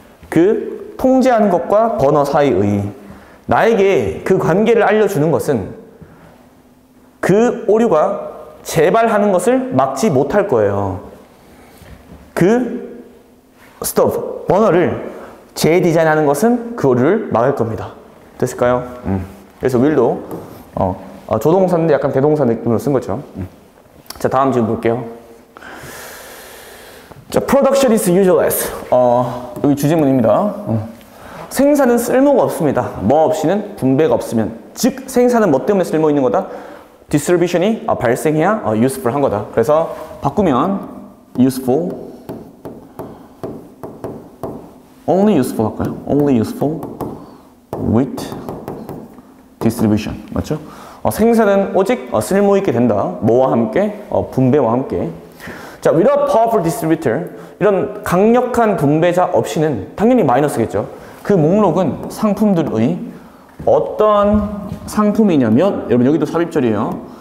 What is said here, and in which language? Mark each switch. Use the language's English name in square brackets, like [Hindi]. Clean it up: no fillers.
[Korean] 그 통제하는 것과 버너 사이의, 나에게 그 관계를 알려주는 것은 그 오류가 재발하는 것을 막지 못할 거예요. 그 스톱, 버너를 재디자인하는 것은 그 오류를 막을 겁니다. 됐을까요? 그래서 will도 조동사인데 약간 대동사 느낌으로 쓴 거죠. 자, 다음 질문 볼게요. [English] 자, production is useless. [Korean] 여기 주제문입니다. 생산은 쓸모가 없습니다. 뭐 없이는 분배가 없으면. 즉, 생산은 뭐 때문에 쓸모 있는 거다? distribution이 발생해야 useful 한 거다. 그래서 바꾸면 useful, [English] only useful [Korean] 할까요? [English] only useful with distribution. [Korean] 맞죠? 생산은 오직 쓸모 있게 된다. 뭐와 함께? 분배와 함께. 자, [English] without powerful distributor, [Korean] 이런 강력한 분배자 없이는 당연히 마이너스겠죠. 그 목록은 상품들의 어떤 상품이냐면, 여러분 여기도 삽입절이에요.